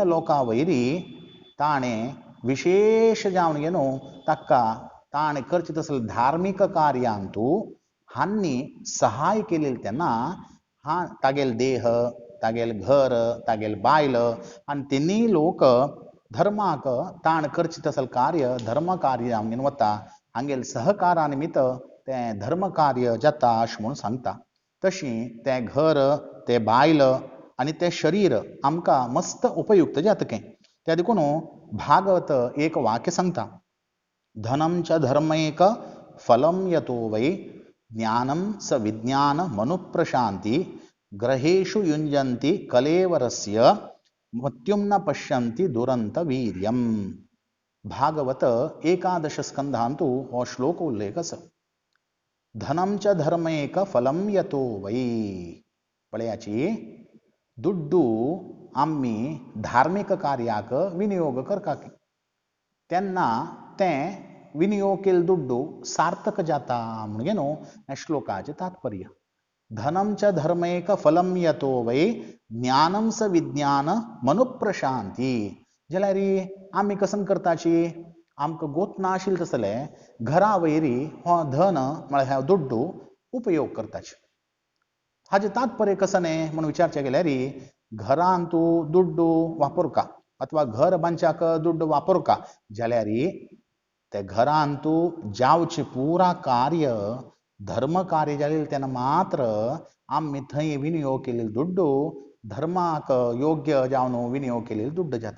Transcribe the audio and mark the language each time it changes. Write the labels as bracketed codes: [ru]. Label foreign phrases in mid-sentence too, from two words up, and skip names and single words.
[kok] लोकां वयरी ताणें विशेष जावन घे न्हू ताका ताणें करचें तसलें धार्मीक कार्यांत हांनी सहाय केलेली तेन्ना तागेले देह तागेले घर तागेले बायल आनी तिनूय लोक धर्माक ताण करचें तसलें कार्य धर्म कार्य जावन वता हांगेल सहकारा निमित्त तें धर्म कार्य जाता अशें म्हूण सांगता. तशी तें घर, तें बायल आनी तें शरीर आमकां मस्त उपयुक्त जातकें. त्या देखून भागवत एक वाक्य सांगता, [sa] धनम च धर्मैक फलम यतो वै ज्ञानम स विज्ञान मनुप्रशांति ग्रहेषु युंजन्ति कलेवरस्य मृत्युम न पश्यन्ति दुरंत वीर्यम. [kok] भागवत एकादश स्कंधांतू हो श्लोक उल्लेख आसा. [sa] धनम च धर्मैक फलम यतो वै. [kok] पळयाची दुड्डू आम्ही धार्मिक कार्याक विनियोग करतात तेन्ना तें विनियोग केल्लो दुड्डू सार्थक जाता म्हणजे न्हू ह्या श्लोकाचें तात्पर्य. [sa] धनम च धर्मैक फलम यतो वै ज्ञानम स विज्ञान मनुप्रशांती. [kok] जाल्यार आमी कसन करताची, आमकां गोत नाशिल्लें तसलें घरा वयरी हो धन म्हळ्यार हो दुड्डू उपयोग करताचे. हाजें तात्पर्य कसं न्ही म्हूण विचारचें गेल्यार घरांत तूं दुड्डू वापरका अथवा घर बांदच्याक दुड्डू वापरका जाल्यार ते घरांत तूं जावचें पुरा कार्य धर्म कार्य जालें तेन्ना मात्र आमी थंय विनियोग केलेलो दुड्डू धर्माक योग्य जावन विनियोग केलेलो दुड्डू जाता.